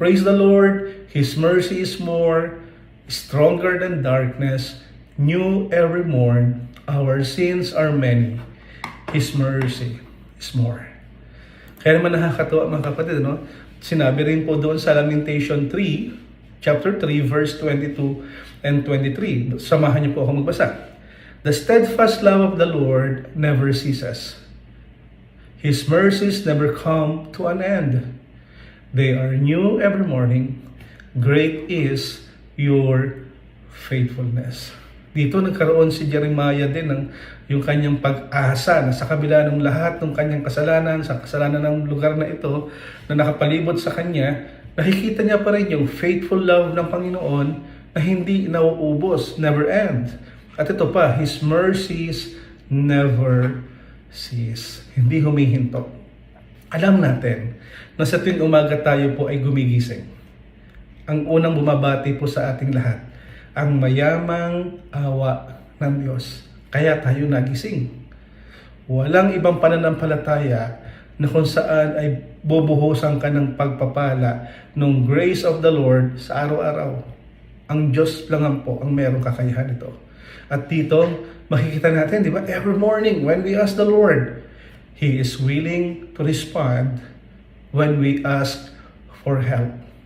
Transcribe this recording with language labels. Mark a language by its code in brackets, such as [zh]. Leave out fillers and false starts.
[en] Praise the Lord, His mercy is more, stronger than darkness, new every morn, our sins are many, His mercy is more. [tl] Kaya naman nakakatuwa mga kapatid, no? Sinabi rin po doon sa Lamentation 3, chapter 3, verse 22 and 23. Samahan niyo po ako magbasa. [en] The steadfast love of the Lord never ceases. His mercies never come to an end. They are new every morning. Great is your faithfulness. [tl] Dito nagkaroon si Jeremiah din ng yung kanyang pag-asa na sa kabila ng lahat ng kanyang kasalanan, sa kasalanan ng lugar na ito na nakapalibot sa kanya, nakikita niya pa rin yung [en] faithful love [tl] ng Panginoon na hindi nauubos, [en] never end. [tl] At ito pa, [en] His mercies never cease. [tl] Hindi humihinto. Alam natin na sa tuwing umaga tayo po ay gumigising. Ang unang bumabati po sa ating lahat, ang mayamang awa ng Diyos. Kaya tayo nagising. Walang ibang pananampalataya na kung saan ay bubuhusan ka ng pagpapala ng [en] grace of the Lord [tl] sa araw-araw. Ang Diyos lang po ang merong kakayahan ito. At dito, makikita natin, di ba? [en] Every morning when we ask the Lord, He is willing to respond when we ask for help.